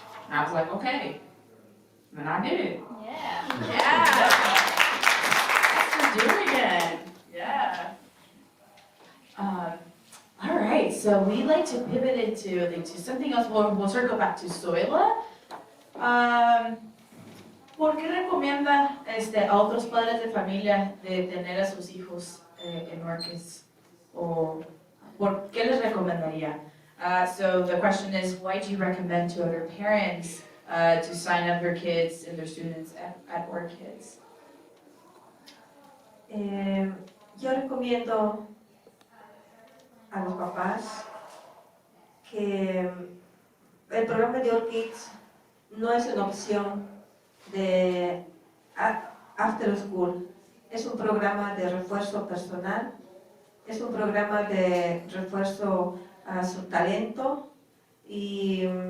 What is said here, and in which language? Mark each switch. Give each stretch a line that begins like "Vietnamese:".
English: And I was like, okay. And I did it. Yeah. Yeah. Thanks for doing it. Yeah. All right. Okay, so we like to pivot into something else. We'll circle back to Zoila.
Spanish: ¿Por qué recomienda a otros padres de familia de tener a sus hijos en Orchids? ¿O por qué les recomendaría?
English: So the question is, why do you recommend to other parents to sign up their kids and their students at Orchids?
Spanish: Yo recomiendo a los papás que el programa de Orchids no es una opción de after school, es un programa de refuerzo personal, es un programa de refuerzo a su talento y